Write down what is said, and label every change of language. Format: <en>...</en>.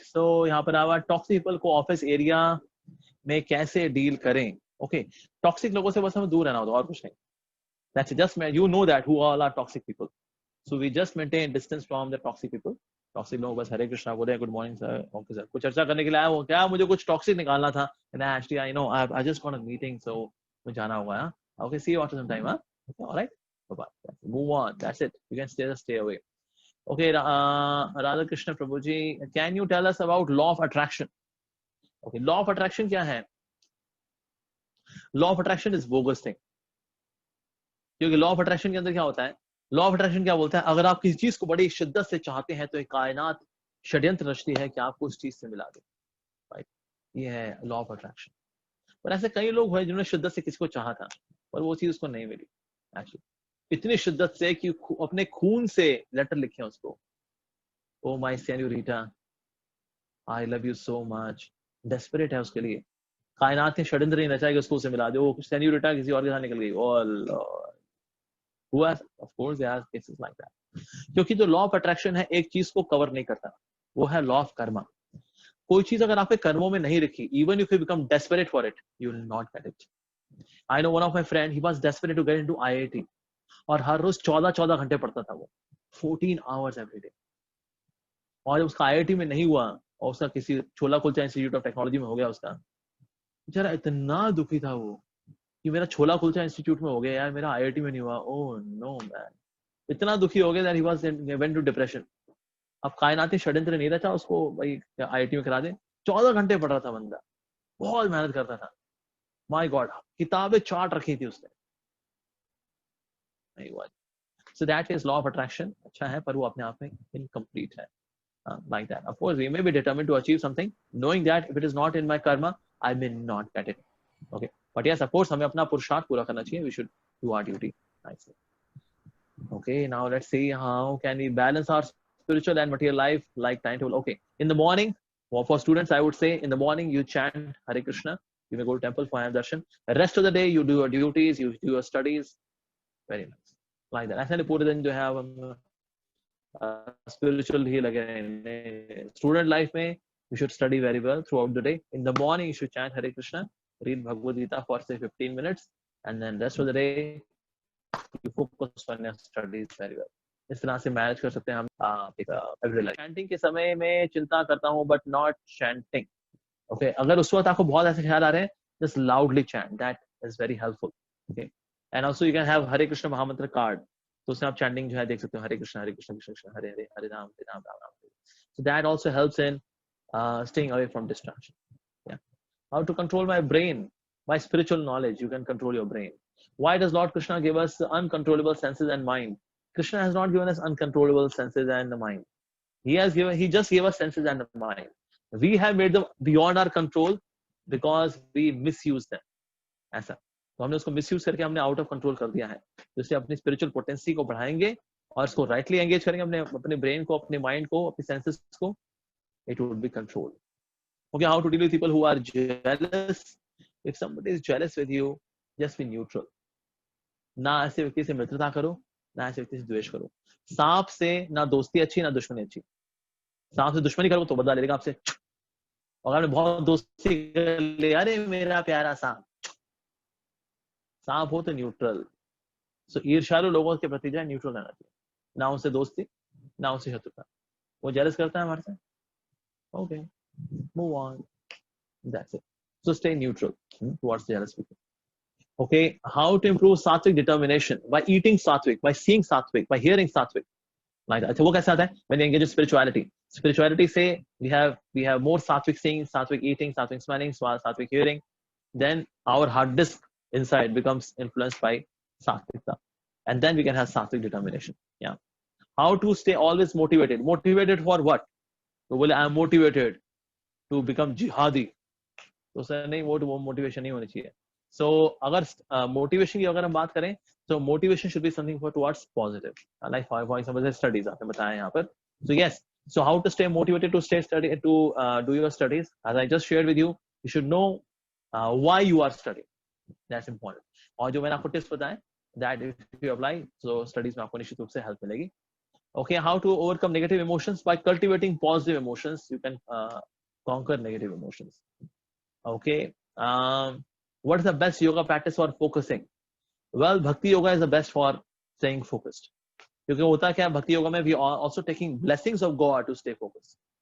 <hi>So यहाँ पर आवा टॉक्सिक पीपल को ऑफिस एरिया में कैसे डील करें?</hi> <en>Okay.</en> <hi>टॉक्सिक लोगों से बस हमें दूर रहना होता है और कुछ नहीं.</hi> <en>That's it. Just you know that who all are toxic people. So we just maintain distance from the toxic people.</en> <hi>Toxic लोग बस हरे कृष्णा बोले, good morning sir, okay sir, कुछ चर्चा करने के लिए आया हो क्या? मुझे कुछ टॉक्सिक निकालना था.</hi> <en>And actually I know I just got a meeting, so</en> <hi>मुझे जाना होगा. हाँ?</hi> <en>Okay, see you after some time. Huh? Okay, all right. Bye bye. Move on. That's it. You can stay away. Okay, Radha Krishna Prabhuji, can you tell us about law of attraction? Okay, law of attraction</en> <hi>क्या है?</hi> <en>Law of attraction is bogus thing.</en> <hi>क्योंकि law of attraction के अंदर क्या होता है? Law of attraction क्या बोलता है? अगर आप किसी चीज को बड़ी शिद्दत से चाहते हैं तो एक कायनात षड्यंत्र रचती है कि आपको उस चीज से मिला दे. राइट? ये है law of attraction. पर ऐसे कई लोग हैं जिन्होंने शिद्दत से किसी को चाहा था पर वो चीज उसको नहीं मिली. एक्चुअली इतनी शिद्दत से कि अपने खून से लेटर लिखे उसको,</hi> <en>Oh my senorita, I love you so much.</en> <hi>Desperate है उसके लिए, कायनात ने षड्यंत्र नहीं रचा कि उसको उसे मिला दे. वो सेन्योरिटा किसी और के साथ निकल गई. ओ Lord,</hi> <en>Who has, of course, there are cases like that.</en> <hi>क्योंकि जो लॉ ऑफ अट्रैक्शन है एक चीज को कवर नहीं करता, वो है लॉ ऑफ कर्मा. कोई चीज अगर आपके कर्मों में नहीं रखी,</hi> <en>Even if you become desperate for it, you will not get it. I know one of my friend, he was desperate to get into IIT,</en> <hi>और हर रोज 14 घंटे पढ़ता था वो,</hi> <en>14 hours every day.</en> <hi>और जब उसका IIT में नहीं हुआ और उसका किसी छोला कुलचा इंस्टीट्यूट ऑफ टेक्नोलॉजी में हो गया, उसका बेचारा इतना दुखी था वो कि मेरा छोला कुलचा इंस्टीट्यूट में हो गया यार, मेरा IIT में नहीं हुआ. ओह नो मैन, इतना दुखी हो गया</hi> <en>that he was went to depression.</en> <hi>अब कायनाती षड्यंत्र नहीं रचा उसको भाई IIT में करा दे. 14 घंटे पढ़ रहा था बंदा, बहुत मेहनत करता था. माय गॉड, किताबें चार्ट रखी थी उसने. नहीं हुआ.</hi> <en>So that is law of attraction.</en> <hi>अच्छा है, पर वो अपने आप में incomplete है.</hi> <en>Like that. Of course, we may be determined to achieve something, knowing that if it is not in my karma, I may not get it. Okay. But yes, of course,</en> <hi>हमें अपना पुरुषार्थ पूरा करना चाहिए.</hi> <en>We should do our duty nicely. Okay. Now let's see how can we balance our spiritual and material life like timetable. Okay. In the morning, for students, I would say in the morning you chant Hare Krishna. You may go to temple for darshan. The rest of the day you do your duties, you do your studies. Very nice. Like that.</en> <hi>ऐसे नहीं पूरे दिन जो है हम spiritual ही लगे रहेंगे.</hi> <en>Student life में you should study very well throughout the day. In the morning you should chant Hare Krishna, read Bhagavad Gita for say 15 minutes, and then rest of the day you focus on your studies very well.</en> <hi>इस तरह से manage कर सकते हैं हम every life. Chanting के समय में चिंता करता हूँ बट नॉट चैंटिंग. ओके, अगर उस वक्त आपको बहुत ऐसे ख्याल आ रहे हैं,</hi> <en>Just loudly chant, that is very helpful.</en> <hi>Okay,</hi> <en>and also you can have</en> <hi>हरे कृष्ण महामंत्र कार्ड, तो उसमें आप चैंटिंग जो है देख सकते हो, हरे कृष्ण कृष्ण कृष्ण हरे हरे, हरे Ram Ram Ram.</hi> <en>So that also helps in staying away from distraction. Yeah. How to control my brain? By spiritual knowledge, you can control your brain. Why does Lord Krishna give us uncontrollable senses and mind? Krishna has not given us uncontrollable senses and the mind. He just gave us senses and the mind. We have made them beyond our control because we misuse them.</en> <hi>ऐसा, तो हमने उसको misuse करके हमने out of control कर दिया है. जिससे अपनी spiritual potency को बढ़ाएंगे और इसको rightly engage करेंगे, अपने brain को, अपने mind को, अपने senses को,</hi> <en>it would be controlled. Okay, how to deal with people who are jealous? If somebody is jealous with you, just be neutral.</en> <hi>ना ऐसे व्यक्ति से मित्रता करो, ना ऐसे व्यक्ति से द्वेष करो. सांप से ना दोस्ती अच्छी, ना दुश्मनी अच्छी. सांप से दुश्मनी करो तो बदला ले लेगा आपसे. और अगर बहुत दोस्ती कर ले, अरे मेरा प्यारा सांप, सांप हो तो न्यूट्रल. सो ईर्ष्यालु लोगों के प्रति जो है न्यूट्रल रहना चाहिए, ना उनसे दोस्ती ना उनसे शत्रुता. वो जेलस करता है हमारे से, okay,</hi> <en>Move on, that's it. So stay neutral towards jealous people. Okay, how to improve sattvic determination? By eating sattvic, by seeing sattvic, by hearing sattvic.</en> <hi>Like that. वो कैसे आता है?</hi> <en>When you engage in spirituality. Spirituality say we have more sattvic seeing, sattvic eating, sattvic smelling, sattvic hearing. Then our hard disk inside becomes influenced by sattvic, and then we can have sattvic determination. Yeah. How to stay always motivated? Motivated for what?</en> <hi>तो बोले</hi> <en>I am motivated to become jihadi.</en> <hi>तो sir नहीं, वो motivation नहीं होनी चाहिए.</hi> <en>So</en> <hi>अगर motivation की अगर हम बात करें,</hi> <en>so motivation should be something for towards positive, like for example studies</en> <hi>आपने बताया यहाँ पर.</hi> <en>So yes, so how to stay motivated to do your studies? As I just shared with you, you should know why you are studying. That's important.</en> <hi>और जो मैंने आपको tips बताए,</hi> <en>that if you apply,</en> <hi>so studies में आपको निश्चित रूप से help मिलेगी.</hi> <en>Okay, how to overcome negative emotions? By cultivating positive emotions, you can conquer negative emotions. Okay. What is the best yoga practice for focusing? Well, Bhakti Yoga is the best for staying focused.</en> <hi>क्योंकि होता क्या है भक्ति योगा में,</hi> <en>we are also taking blessings of God to stay focused.</en>